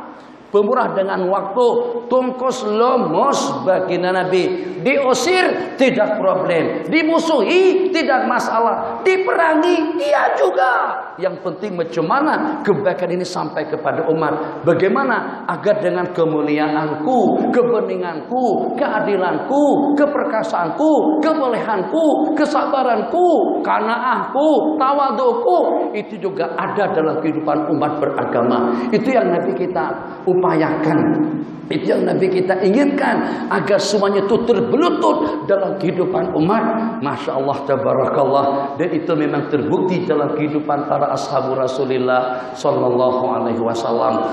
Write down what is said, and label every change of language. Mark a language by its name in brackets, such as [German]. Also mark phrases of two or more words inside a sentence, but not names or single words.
[Malay] Pemurah dengan waktu, tungkos lomos baginda Nabi. Diusir tidak problem, dimusuhi tidak masalah, diperangi iya juga. Yang penting macam mana kebaikan ini sampai kepada umat. Bagaimana agar dengan kemuliaanku, kebeninganku, keadilanku, keperkasaanku, kebolehanku, kesabaranku, qanaahku, tawadhuku, itu juga ada dalam kehidupan umat beragama. Itu yang Nabi kita upayakan, itu yang Nabi kita inginkan, agar semuanya itu terbelut dalam kehidupan umat. [Arabic] ما شاء الله، تبارك الله. [Malay] Dan itu memang terbukti dalam kehidupan para ashabu [Arabic] رسول الله صلى الله عليه وسلم.